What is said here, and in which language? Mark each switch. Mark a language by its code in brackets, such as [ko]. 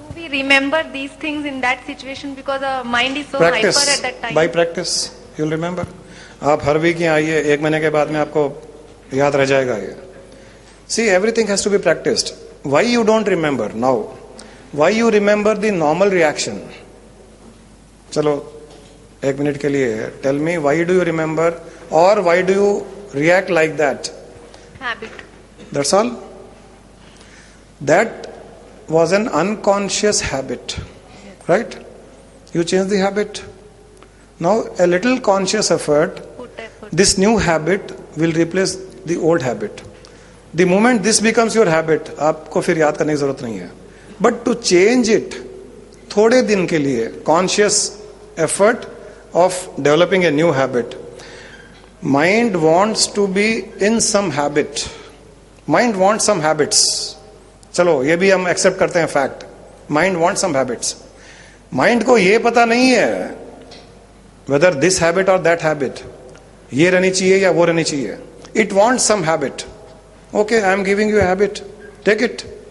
[en] Remember these things in that situation because our mind is so hyper at that time. By practice, you'll remember. [hi] आप हर week यहाँ आइए, 1 महीने के बाद में आपको याद रह जाएगा ये. [en] See, everything has to be practiced. Why you don't remember now? Why you remember the normal reaction? [hi] चलो 1 मिनट के लिए [en] tell me, why do you remember or why do you react like that? Habit. That's all. That was an unconscious habit, right? You change the habit. Now a little conscious effort, this new habit will replace the old habit. The moment this becomes your habit, [hi] आपको फिर याद करने की जरूरत नहीं है. [en] But to change it, [hi] थोड़े दिन के लिए [en] conscious effort of developing a new habit. Mind wants to be in some habit. Mind wants some habits. [hi] चलो ये भी हम एक्सेप्ट करते हैं fact. [en] Mind want some habits. [hi] Mind को ये पता नहीं है [en] whether this habit और that habit, [hi] ये रहनी चाहिए या वो रहनी चाहिए. [en] It want some habit. Okay, I am giving you habit, take it.